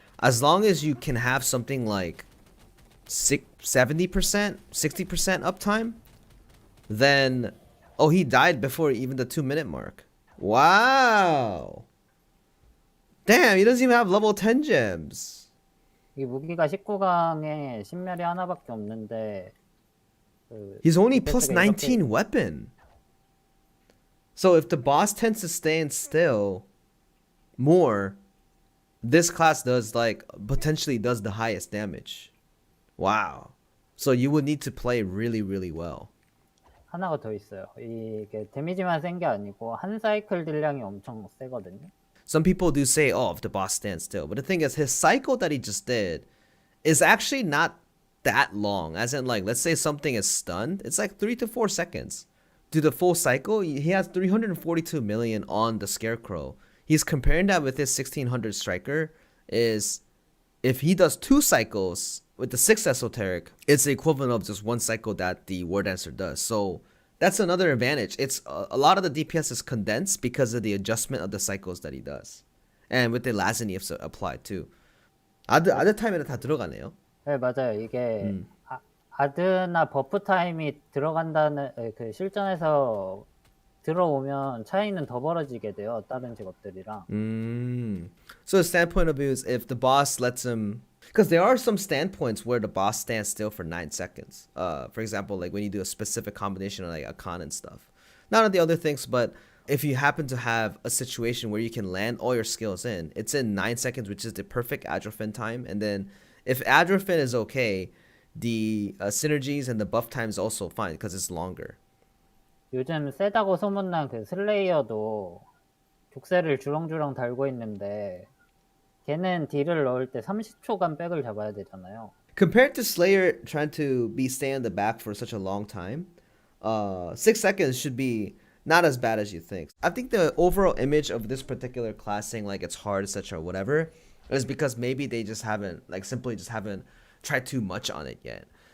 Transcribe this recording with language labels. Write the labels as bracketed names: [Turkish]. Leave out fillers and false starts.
[English] As long as you can have something like 70%, 60% uptime, then... Oh, he died before even the 2-minute mark. Wow. Damn, he doesn't even have level 10 gems. [Korean] 이 무기가 19강에 신멸이 하나밖에 없는데 [English] He's only plus 19 weapon. So if the boss tends to stand still more, this class does like potentially does the highest damage. Wow. So you would need to play really, really well. [Korean] 하나가 더 있어요. 이게 데미지만 센 게 아니고 한 사이클 딜량이 엄청 세거든요. [English] Some people do say, oh, if the boss stands still. But the thing is, his cycle that he just did is actually not that long. As in, like, let's say something is stunned. It's like 3 to 4 seconds. Do the full cycle, he has 342 million on the Scarecrow. He's comparing that with his 1600 Striker. Is if he does 2 cycles with the 6 Esoteric, it's the equivalent of just 1 cycle that the Wardancer does. So that's another advantage. It's a lot of the DPS is condensed because of the adjustment of the cycles that he does, and with the Lazany applied too. [Korean] 아드 타임에는 다 들어가네요. 네, 맞아요. 이게 아드나 버프 타임이 들어간다는 그 실전에서 들어오면 차이는 더 벌어지게 돼요. 다른 직업들이랑. [English] So the standpoint of view is if the boss lets him, because there are some standpoints where the boss stands still for 9 seconds. For example, like when you do a specific combination of like a con and stuff. Not on the other things, but if you happen to have a situation where you can land all your skills in, it's in 9 seconds, which is the perfect Adrofin time. And then if Adrofin is okay, the synergies and the buff time is also fine because it's longer. [Korean] 요즘 세다고 소문난 그 슬레이어도 족쇄를 주렁주렁 달고 있는데 걔는 딜을 넣을 때 30초간 백을 잡아야 되잖아요. [English] Compared to Slayer trying to be stay in the back for such a long time, 6 seconds should be not as bad as you think. I think the overall image of this particular class saying like it's hard, etc., or whatever, is because maybe they just haven't, like simply just haven't tried too much on it yet.